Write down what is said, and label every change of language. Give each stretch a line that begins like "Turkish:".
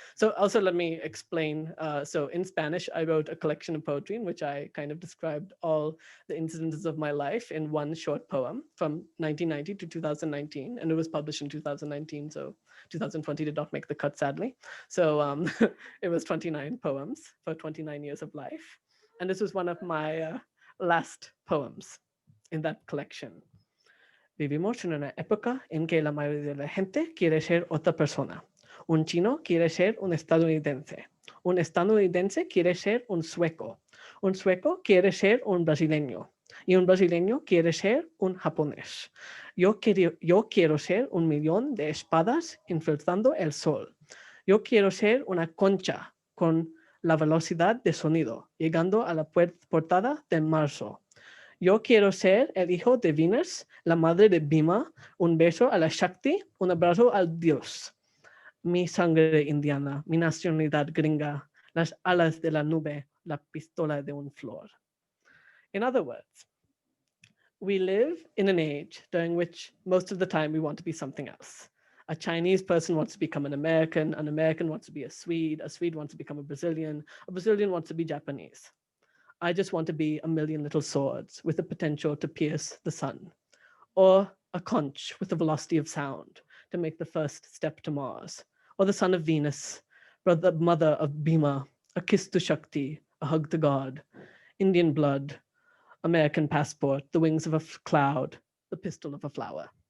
English: So also let me explain. So in Spanish, I wrote a collection of poetry in which I kind of described all the incidences of my life in one short poem from 1990 to 2019. And it was published in 2019. So 2020 did not make the cut, sadly. So it was 29 poems for 29 years of life. And this was one of my last poems in that collection.
Spanish: Vivimos en una época en que la mayoría de la gente quiere ser otra persona. Un chino quiere ser un estadounidense. Un estadounidense quiere ser un sueco. Un sueco quiere ser un brasileño. Y un brasileño quiere ser un japonés. Yo quiero ser 1,000,000 de espadas infiltrando el sol. Yo quiero ser una concha con la velocidad de sonido, llegando a la portada de marzo. Yo quiero ser el hijo de Venus, la madre de Bhima, un beso a la Shakti, un abrazo al Dios. Mi sangre indiana, mi nacionalidad gringa, las alas de la nube, la pistola de un flor.
English: In other words, we live in an age during which most of the time we want to be something else. A Chinese person wants to become an American wants to be a Swede wants to become a Brazilian wants to be Japanese. I just want to be 1,000,000 little swords with the potential to pierce the sun, or a conch with the velocity of sound to make the first step to Mars, or the son of Venus, mother of Bhima, a kiss to Shakti, a hug to God, Indian blood, American passport, the wings of a cloud, the pistol of a flower.